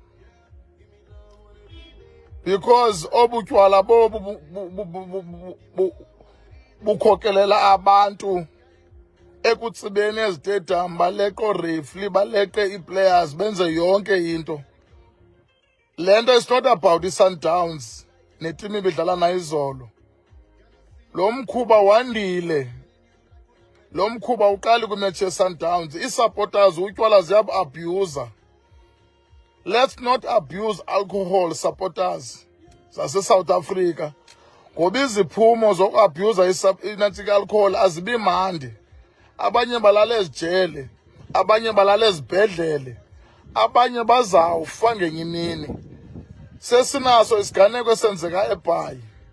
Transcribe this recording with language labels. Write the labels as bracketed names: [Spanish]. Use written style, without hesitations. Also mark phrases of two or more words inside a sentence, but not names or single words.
[Xhosa] Because obutywala bobu bukhokelela abantu ekutsibeni ezitedium, baleqe oorefli, baleqe ii-players, benze yonke into. Le nto [English] is not about [Xhosa] i-Sundowns netimu ibidlala nayo izolo. Lo mkhuba wandile. Lo mkhuba uqali kwimatch ye-Sundowns. Ii-supporters utywala ziyabu-abuser. [English] Let's not abuse alcohol, supporters zase-South Africa. [Xhosa] Ngoba iziphumo zokuabhuyuza inantsika alcohol azibi mandi. Abanye balala ezijele, abanye balala ezibhedlele, abanye bazawufa ngenye imini. Sesinaso isiganeko esenzeka eBhayi.